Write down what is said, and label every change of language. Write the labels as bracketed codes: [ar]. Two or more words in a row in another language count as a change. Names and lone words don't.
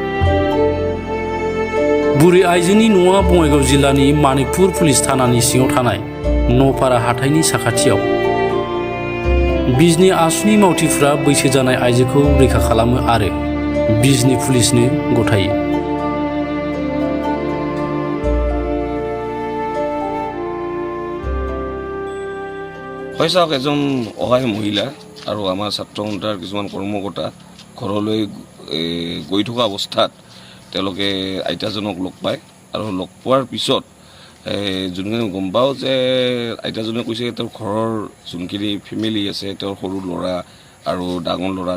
[brx] बुरै आइजोनि न'आ बङाइगाव जिल्लानि मानिकपुर पुलिस थानानि सिङाव थानाय न'पारा हाथाइनि साखाथियाव बिजनी आसुनि मावथिफ्रा बैसो जानाय आइजोखौ रैखा खालामो आरो बिजनी पुलिसनो गथायो [as] চাওক এজন অসহায় মহিলা আৰু আমাৰ ছাত্ৰ সন্থাৰ কিছুমান কৰ্মকৰ্তা ঘৰলৈ গৈ থকা অৱস্থাত তেওঁলোকে আইতাজনক লগ পায় আৰু লগ পোৱাৰ পিছত যোনখিনি গম পাওঁ যে আইতাজনে কৈছে তেওঁৰ ঘৰৰ যোনখিনি ফেমিলি আছে তেওঁৰ সৰু ল'ৰা আৰু ডাঙৰ ল'ৰা